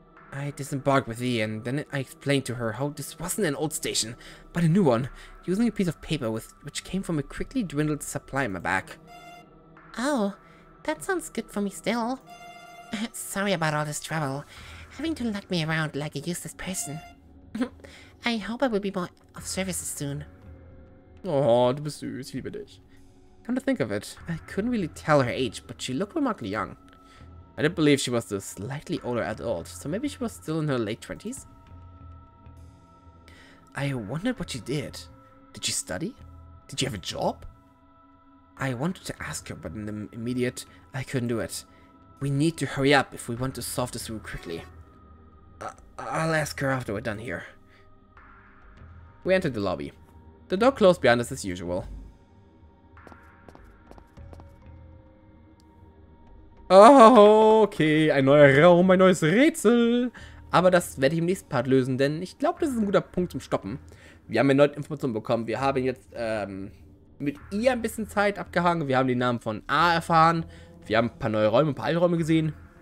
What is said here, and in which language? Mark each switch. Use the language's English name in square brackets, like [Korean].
[English] I disembarked with Lee, and then I explained to her how this wasn't an old station, but a new one, using a piece of paper which came from a quickly dwindled supply in my back. Oh, that sounds good for me still. Sorry about all this trouble, having to lug me around like a useless person. I hope I will be more of service soon. [German] Oh, du bist süß, ich liebe dich. [English] Come to think of it, I couldn't really tell her age, but she looked remarkably young. I did believe she was the slightly older adult, so maybe she was still in her late 20s? I wondered what she did. Did she study? Did she have a job? I wanted to ask her, but in the immediate, I couldn't do it. We need to hurry up if we want to solve this room quickly. I'll ask her after we're done here. We entered the lobby. The door closed behind us as usual. [German] Oh, okay, ein neuer Raum, ein neues Rätsel. Aber das werde ich im nächsten Part lösen, denn ich glaube, das ist ein guter Punkt zum Stoppen. Wir haben erneut Informationen bekommen. Wir haben jetzt mit ihr ein bisschen Zeit abgehangen. Wir haben den Namen von A erfahren. Wir haben ein paar neue Räume, ein paar alte Räume gesehen.